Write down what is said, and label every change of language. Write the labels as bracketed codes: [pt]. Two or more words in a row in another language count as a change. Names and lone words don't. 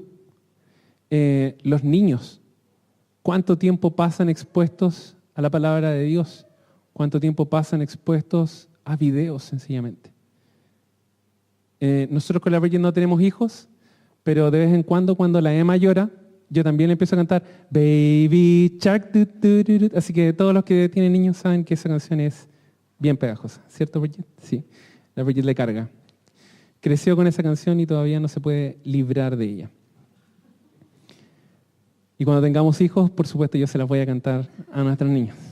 [es] Los niños, ¿cuánto tiempo pasan expuestos a la palabra de Dios? ¿Cuánto tiempo pasan expuestos a videos, sencillamente? Nosotros con la Bridget no tenemos hijos, pero de vez en cuando la Emma llora, yo también le empiezo a cantar Baby Shark, du, du, du, du. Así que todos los que tienen niños saben que esa canción es bien pegajosa, ¿cierto, Bridget? Sí, la Bridget le carga. Creció con esa canción y todavía no se puede librar de ella. Y cuando tengamos hijos, por supuesto, yo se las voy a cantar a nuestros niños.